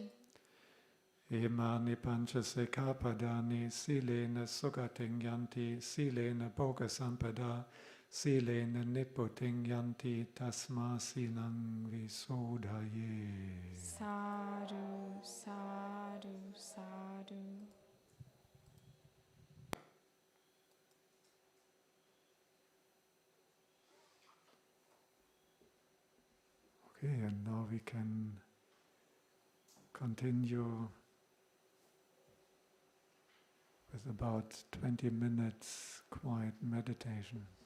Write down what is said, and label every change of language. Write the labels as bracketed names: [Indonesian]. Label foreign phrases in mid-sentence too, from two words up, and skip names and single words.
[Pali] Imani pancha sikkhapadani silena sugating yanti silena bhoga sampada silena nipputing yanti tasma silang visodhaye. Sadhu, sadhu, sadhu. [English] Okay, and now we can continue with about 20 minutes quiet meditation.